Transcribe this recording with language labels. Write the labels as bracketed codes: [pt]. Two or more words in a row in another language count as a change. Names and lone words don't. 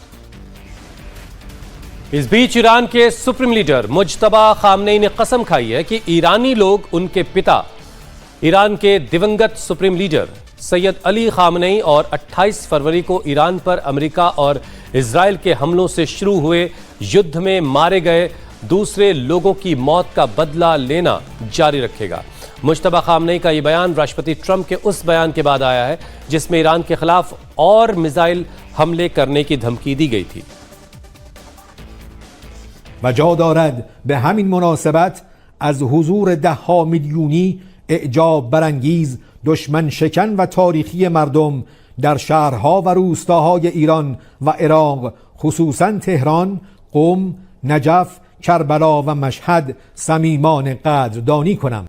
[hi] इस बीच ईरान के सुप्रीम लीडर मुज्तबा खामनेई ने कसम खाई है कि ईरानी लोग उनके पिता ईरान के दिवंगत सुप्रीम लीडर सैयद अली खामनेई और 28 फरवरी को ईरान पर अमेरिका और इजराइल के हमलों से शुरू हुए युद्ध में मारे गए दूसरे लोगों की मौत का बदला लेना जारी रखेगा। मुज्तबा खामनेई का यह बयान राष्ट्रपति ट्रंप के उस बयान के बाद आया है जिसमें ईरान के खिलाफ और मिसाइल हमले करने की धमकी दी गई थी। [fa] و جا دارد به همین مناسبت از حضور 10 میلیونی اعجاب برانگیز دشمن شکن و تاریخی مردم در شهرها و روستاهای ایران و عراق خصوصا تهران، قم، نجف، کربلا و مشهد صمیمانه قدردانی کنم.